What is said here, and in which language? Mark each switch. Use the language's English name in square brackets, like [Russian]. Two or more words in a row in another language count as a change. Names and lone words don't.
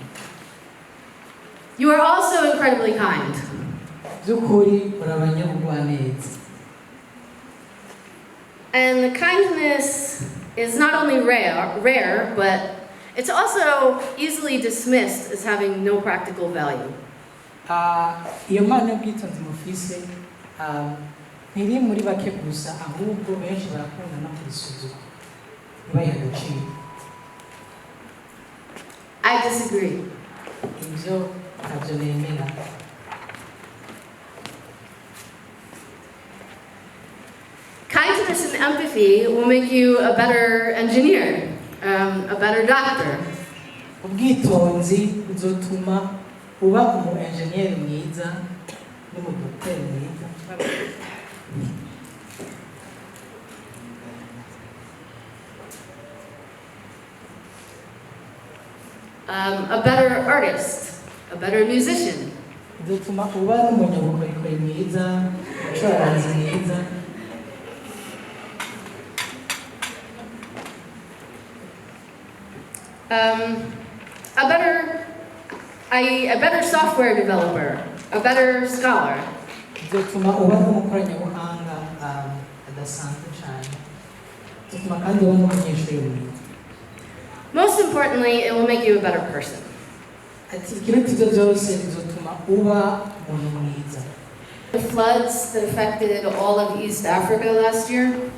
[English] You are also incredibly kind. [Rundi] by'ukuri muri abanyabugwaneza. [English] And the kindness is not only rare, but it's also easily dismissed as having no practical value. [Rundi] iyo mpano y'ubwitonzi mufise ntiri muri bake gusa ahubwo benshi barakunda no kuyisuzuma ntibayihe agaciro. [English] I disagree. [Rundi] ibyo ntabyo nemera. [English] Kindness and empathy will make you a better engineer, a better doctor. [Rundi] ubwitonzi buzotuma uba umu engineer mwiza n'umudokiteri mwiza. [English] A better artist, a better musician. [Rundi] bizotuma uba n'umunyabukorikori mwiza, umucuraranzi mwiza. [English] A better software developer, a better scholar. [Rundi] bizotuma uba n'umukoranabuhanga adasanzwe cyane. bizotuma kandi uba n'umunyeshuri mwiza. [English] Most importantly, it will make you a better person. [Rundi] ati ikiruta ibyo byose bizotuma uba umuntu mwiza. [English] The floods that affected all of East Africa last year,